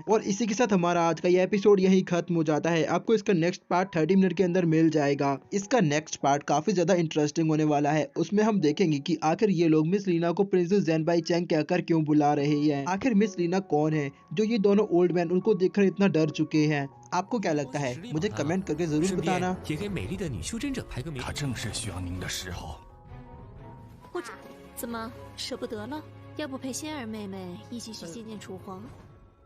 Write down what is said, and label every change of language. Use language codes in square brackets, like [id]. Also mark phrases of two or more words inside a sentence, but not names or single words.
[hi] और इसी के साथ हमारा आज का ये एपिसोड यही खत्म हो जाता है। आपको इसका [en] next part [hi] 30 मिनट के अंदर मिल जाएगा। इसका [en] next part [hi] काफी ज्यादा इंटरेस्टिंग होने वाला है। उसमें हम देखेंगे कि आखिर ये लोग मिस लीना को प्रिंसेस ज़ेनबाई चैंग कहकर क्यों बुला रहे हैं। आखिर मिस लीना कौन है जो ये दोनों [en] old man [hi] उनको देखकर इतना डर चुके हैं। आपको क्या लगता है मुझे कमेंट करके जरूर बताना। [zh] 也给美丽的女修真者排个名。他正是需要您的时候。怎么舍不得了？要不陪仙儿妹妹一起去见见楚皇？